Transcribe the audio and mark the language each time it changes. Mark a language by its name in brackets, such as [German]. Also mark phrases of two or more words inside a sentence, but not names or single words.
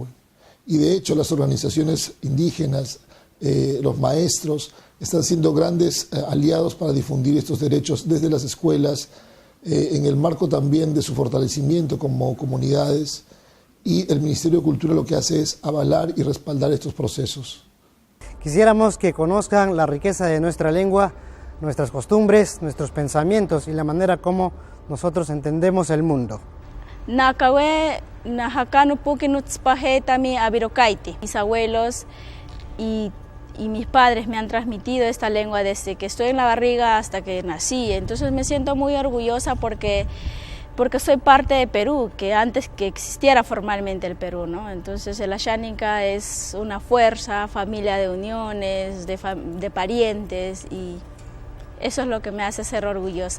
[Spanish] Y de hecho las organizaciones indígenas, los maestros, están siendo grandes aliados para difundir estos derechos desde las escuelas, en el marco también de su fortalecimiento como comunidades, y el Ministerio de Cultura lo que hace es avalar y respaldar estos procesos. Quisiéramos que conozcan la riqueza de nuestra lengua, nuestras costumbres, nuestros pensamientos y la manera como nosotros entendemos el mundo. [Asháninka] Nakawe najakanu pukinutzpajetami abirokaiti. [Spanish] Mis abuelos y mis padres me han transmitido esta lengua desde que estoy en la barriga hasta que nací. Entonces me siento muy orgullosa porque soy parte de Perú, que antes que existiera formalmente el Perú, ¿no? Entonces el Ashaninka es una fuerza, familia de uniones, de parientes, y eso es lo que me hace ser orgullosa.